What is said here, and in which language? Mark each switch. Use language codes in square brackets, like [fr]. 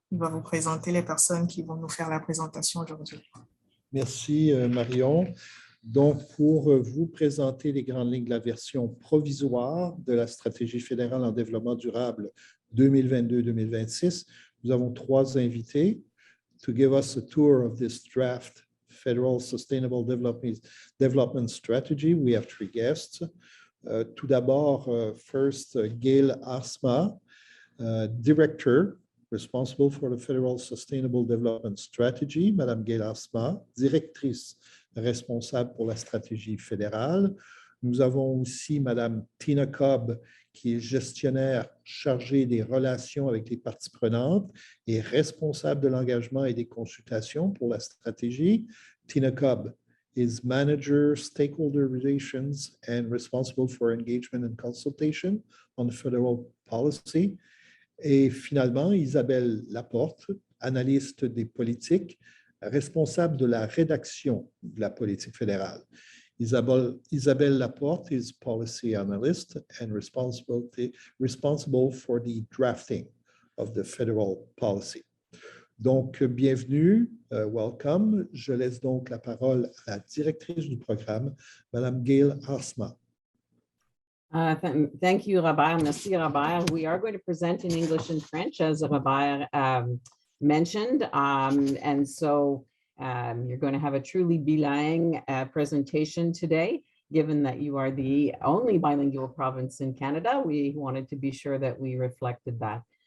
[fr] Il va vous présenter les personnes qui vont nous faire la présentation aujourd'hui. Merci Marion. Donc, pour vous présenter les grandes lignes de la version provisoire de la stratégie fédérale en développement durable 2022-2026, nous avons trois invités. [en] To give us a tour of this draft Federal Sustainable Development Strategy, we have three guests. [fr] Tout d'abord, [en] first, [fr] Gail Asma, [en] Director responsible for the Federal Sustainable Development Strategy, [fr] Madame Gail Asma, directrice responsable pour la stratégie fédérale. Nous avons aussi Madame Tina Cobb, qui est gestionnaire chargée des relations avec les parties prenantes et responsable de l'engagement et des consultations pour la stratégie. [en] Tina Cobb is Manager, Stakeholder Relations and responsible for engagement and consultation on federal policy. [fr] Et finalement, Isabelle Laporte, analyste des politiques, responsable de la rédaction de la politique fédérale. [en] Isabelle Laporte is policy analyst and responsible for the drafting of the federal policy. [fr] Donc, bienvenue, [en] welcome. [fr] Je laisse donc la parole à la directrice du programme, Madame Gail Arsma. [en] Thank you, Rabbi. [fr] Merci, [en] Rabbi. We are going to present in English and French, as Rabbi mentioned. And so you're going to have a truly bilingue presentation today. Given that you are the only bilingual province in Canada, we wanted to be sure that we reflected that.